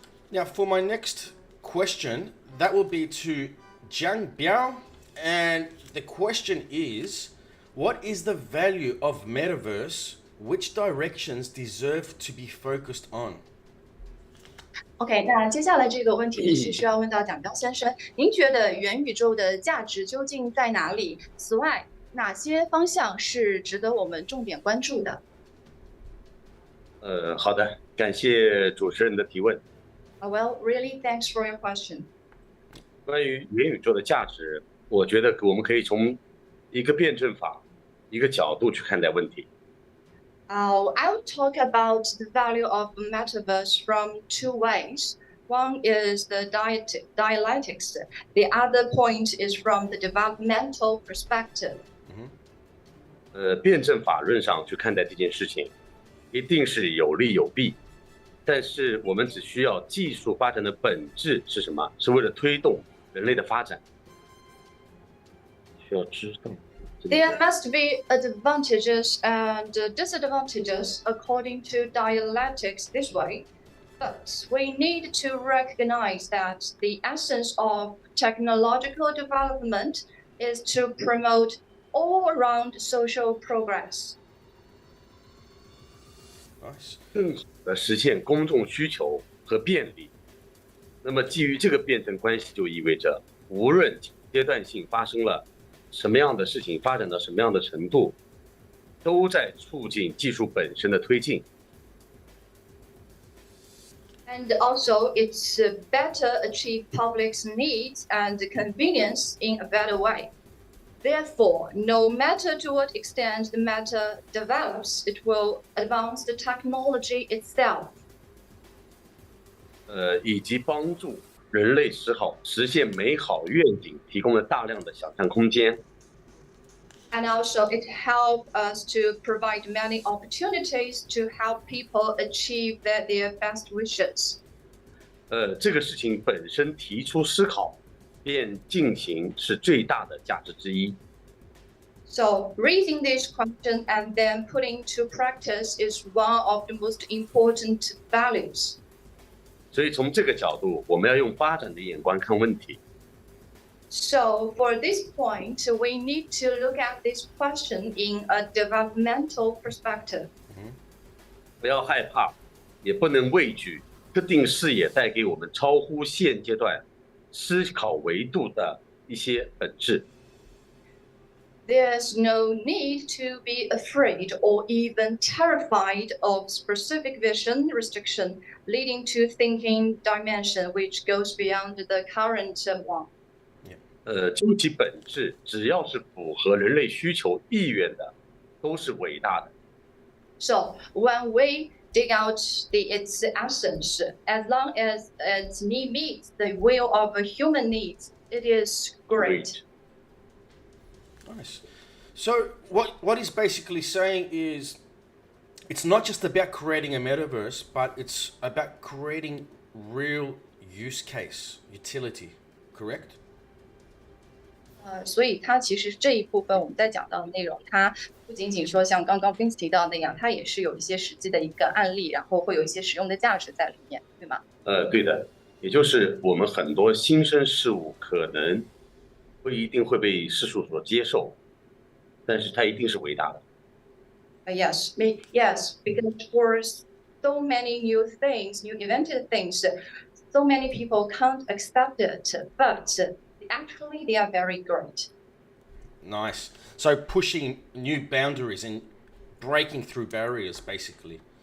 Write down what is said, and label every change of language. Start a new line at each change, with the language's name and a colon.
English: Now, for my next question, that will be to Jiang Biao. And the question is, what is the value of Metaverse? Which directions deserve to be focused on?
Chinese: OK， 那接下来这个问题是需要问到蒋彪先生，您觉得元宇宙的价值究竟在哪里？此外，哪些方向是值得我们重点关注的？好的，感谢主持人的提问。
English: Well, really, thanks for your question.
Chinese: 关于元宇宙的价值，我觉得我们可以从一个辩证法、一个角度去看待问题。
English: I'll talk about the value of metaverse from two ways. One is the dialectics. The other point is from the developmental perspective.
Chinese: 辩证法论上去看待这件事情，一定是有利有弊。但是我们只需要技术发展的本质是什么？是为了推动人类的发展。需要知道。
English: There must be advantages and disadvantages according to dialectics this way, but we need to recognize that the essence of technological development is to promote all-around social progress. Nice.
Chinese: 更好的实现公众需求和便利。那么基于这个辩证关系，就意味着无论阶段性发生了什么样的事情，发展到什么样的程度，都在促进技术本身的推进。
English: And also, it's better achieve public's needs and convenience in a better way. Therefore, no matter to what extent the matter develops, it will advance the technology itself.
Chinese: 以及帮助人类实现美好愿景，提供了大量的想象空间。
English: And also, it helps us to provide many opportunities to help people achieve their best wishes.
Chinese: 这个事情本身提出思考，便进行是最大的价值之一。
English: So, raising this question and then putting to practice is one of the most important values.
Chinese: 所以从这个角度，我们要用发展的眼光看问题。
English: So, for this point, we need to look at this question in a developmental perspective.
Chinese: 不要害怕，也不能畏惧，特定视野带给我们超乎现阶段思考维度的一些本质。
English: There's no need to be afraid or even terrified of specific vision restriction, leading to thinking dimension which goes beyond the current one.
Chinese: 究其本质，只要是符合人类需求意愿的，都是伟大的。
English: So when we dig out its essence, as long as its need meets the will of a human needs, it is great. Nice. So what he's basically saying is, it's not just about creating a metaverse, but it's about creating real use case, utility, correct?
Chinese: 所以它其实这一部分我们在讲到的内容，它不仅仅说像刚刚 Vince 提到那样，它也是有一些实际的一个案例，然后会有一些实用的价值在里面，对吗？对的，也就是我们很多新生事物可能不一定会被世俗所接受，但是它一定是伟大的。
English: Yes, because for so many new things, new invented things, so many people can't accept it, but actually they are very great. Nice. So pushing new boundaries and breaking through barriers, basically.